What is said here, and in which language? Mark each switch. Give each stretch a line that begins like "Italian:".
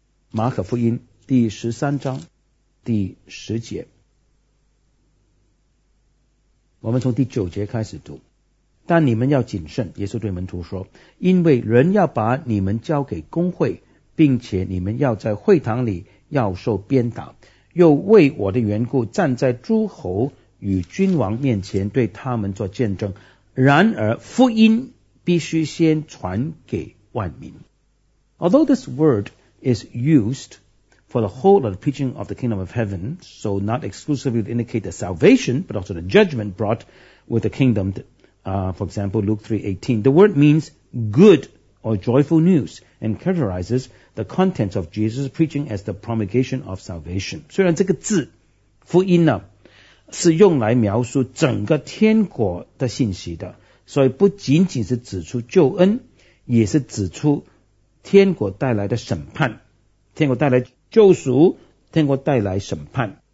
Chinese: 马可福音第十三章第十节，我们从第九节开始读，但你们要谨慎，耶稣对门徒说，因为人要把你们交给公会，并且你们要在会堂里要受鞭打，又为我的缘故站在诸侯与君王面前对他们做见证，然而福音必须先传给万民。
English: Although this word is used for the whole of the preaching of the kingdom of heaven, so not exclusively to indicate the salvation, but also the judgment brought with the kingdom, for example, Luke 3:18, the word means good or joyful news and characterizes the contents of Jesus' preaching as the promulgation of salvation.
Chinese: 虽然这个字福音呢是用来描述整个天国的信息的，所以不仅仅是指出救恩，也是指出天国带来的审判，天国带来救赎，天国带来审判。